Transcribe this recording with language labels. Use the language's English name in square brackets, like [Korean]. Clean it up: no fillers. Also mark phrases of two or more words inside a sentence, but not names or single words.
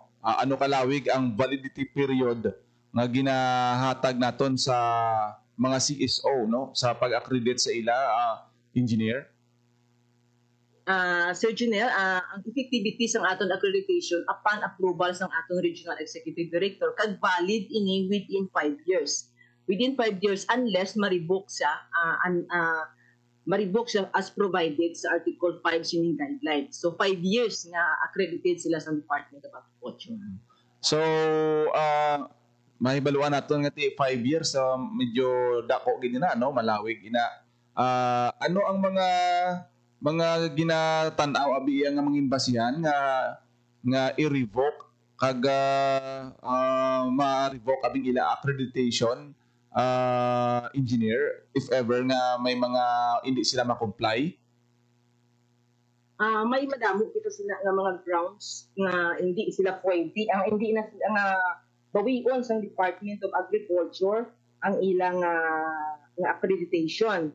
[Hiligaynon] Ano kalawig ang [English] validity period [Hiligaynon] nga ginahatag naton sa mga CSO, no, sa pag-accredit sa ila, engineer? Sir Janelle, ang effectivity sang aton accreditation upon approval sang aton [English] regional executive director [Hiligaynon] kag valid ini [English] within 5 years. Within 5 years unless [Hiligaynon] ma-revoke siya [English] as provided sa Article 5 sining guidelines. [Hiligaynon] So 5 years nga accredited sila sa Department of Agriculture. So mahibaluan naton nga 5 years, medyo dako gid na, no, malawig ina. Ano ang mga ginatan-aw abi nga mangin basihan nga i-revoke kag ma-revoke abing ila accreditation engineer [English] if ever [Hiligaynon] nga may mga hindi sila ma-comply? May madamo kita sila nga mga grounds nga hindi sila pwede. Ang hindi na sila nga bawion sa Department of Agriculture ang ilang nga accreditation.